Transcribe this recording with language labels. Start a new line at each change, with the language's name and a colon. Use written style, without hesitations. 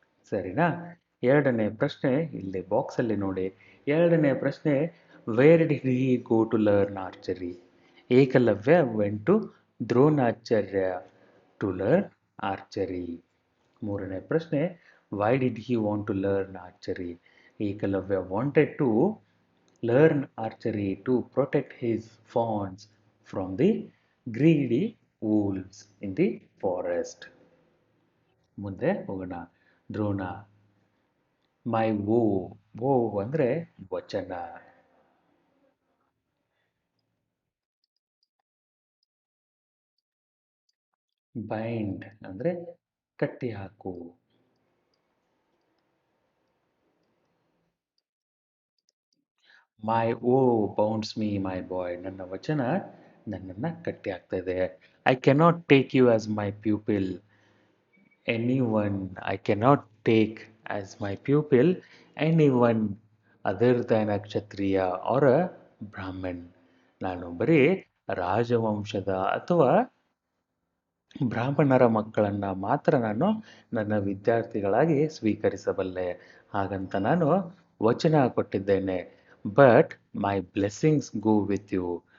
Kannada: ಸರಿನಾ? ಎರಡನೇ ಪ್ರಶ್ನೆ ಇಲ್ಲಿ ಬಾಕ್ಸಲ್ಲಿ ನೋಡಿ. ಎರಡನೇ ಪ್ರಶ್ನೆ,
English: Where did he go to learn archery? Ekalavya went to Dronacharya to learn archery.
Kannada: ಮೂರನೇ ಪ್ರಶ್ನೆ,
English: Why did he want to learn archery? Ekalavya wanted to learn archery to protect his fawns from the greedy wolves in the forest.
Kannada: ಮುಂದೆ ಹೋಗೋಣ. ದ್ರೋಣ.
English: My vow.
Kannada: ವೋ ಅಂದರೆ ವಚನ. Bind ಅಂದರೆ ಕಟ್ಟಿ ಹಾಕು.
English: My vow bounds me my boy.
Kannada: ನನ್ನ ವಚನ ನನ್ನನ್ನು ಕಟ್ಟಿ ಹಾಕ್ತಾ ಇದೆ.
English: I cannot take you as my pupil anyone. I cannot take as my pupil anyone other than a Kshatriya or a Brahmin.
Kannada: ನಾನು ಬರೀ ರಾಜವಂಶದ ಅಥವಾ ಬ್ರಾಹ್ಮಣರ ಮಕ್ಕಳನ್ನು ಮಾತ್ರ ನಾನು ನನ್ನ ವಿದ್ಯಾರ್ಥಿಗಳಾಗಿ ಸ್ವೀಕರಿಸಬಲ್ಲೆ. ಹಾಗಂತ ನಾನು ವಚನ ಕೊಟ್ಟಿದ್ದೇನೆ.
English: But my blessings go with you.